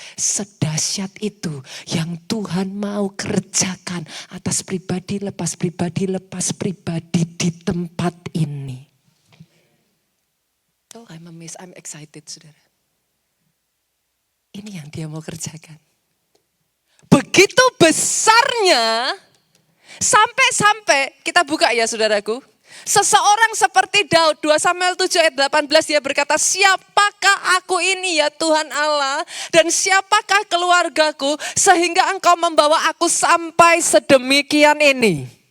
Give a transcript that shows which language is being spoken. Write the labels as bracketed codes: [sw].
[id] Sedahsyat itu yang Tuhan mau kerjakan atas pribadi lepas pribadi di tempat ini. [en] Oh, I'm amazed, I'm excited [id] saudara. Ini yang dia mau kerjakan. Begitu besarnya, sampai-sampai, kita buka ya saudaraku. Seseorang seperti Daud, 2 Samuel 7 ayat 18 dia berkata, siapakah aku ini ya Tuhan Allah, dan siapakah keluargaku sehingga engkau membawa aku sampai sedemikian ini.